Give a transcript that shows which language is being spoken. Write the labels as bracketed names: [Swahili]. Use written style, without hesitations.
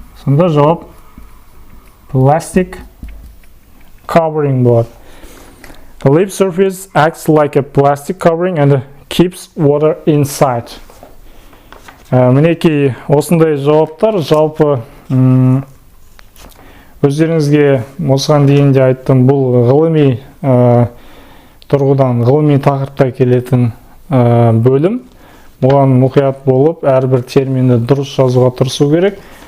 [Kazakh] Сонда жауап [English] plastic covering [Kazakh] болады. [English] The leaf surface acts like a plastic covering and keeps water inside. [Kazakh] Мінекей осындай жауаптар жалпы өздеріңізге осыған дейін де айттым, бұл ғылыми тұрғыдан, ғылыми тақырыпта келетін бөлім. Бұған мұқият болып, әрбір терминді дұрыс жазуға тырысу керек.